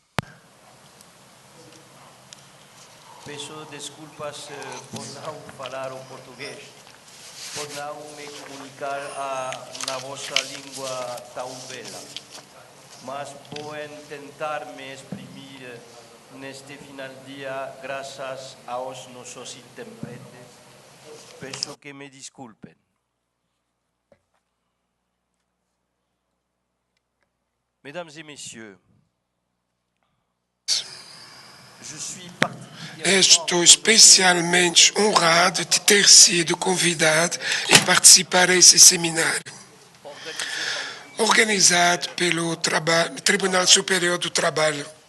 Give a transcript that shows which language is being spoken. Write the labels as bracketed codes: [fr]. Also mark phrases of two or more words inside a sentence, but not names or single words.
[pt] Peço desculpas por não falar o português, por não me comunicar na vossa língua tão bela, mas vou tentar me exprimir neste final dia graças aos nossos intérpretes. Peço que me desculpem. [fr] Mesdames et messieurs, [pt] estou especialmente honrado de ter sido convidado e participar desse seminário, organizado pelo Tribunal Superior do Trabalho.